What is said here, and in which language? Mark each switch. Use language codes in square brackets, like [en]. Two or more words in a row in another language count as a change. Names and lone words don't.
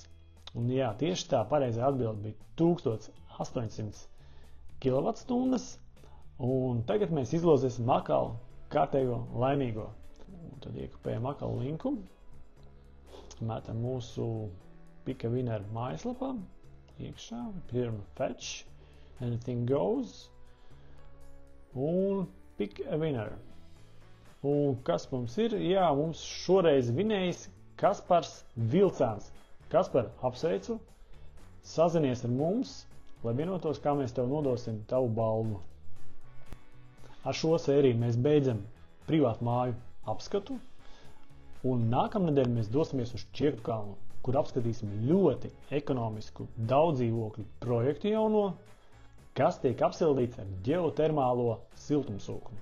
[lv] Un jā, tieši tā pareizā atbilde bija 1800 kilovatstundas. Un tagad mēs izlozēsim akalu kārtējo laimīgo. Un tad iekopējam akalu linku, mētam mūsu Pick a Winner mājaslapā, iekšā, pirma fetch, [en] anything goes, [lv] un Pick a Winner. Un kas mums ir? Jā, mums šoreiz vinējis Kaspars Vilcāns. Kaspar, apsveicu, sazinies ar mums, lai vienotos, kā mēs tev nodosim tavu balvu. Ar šo sēriju mēs beidzam privātu māju apskatu, un nākamnedēļ mēs dosimies uz Čiektukalnu, kur apskatīsim ļoti ekonomisku daudzdzīvokļu projektu jauno, kas tiek apsildīts ar ģeotermālo siltumsūkni.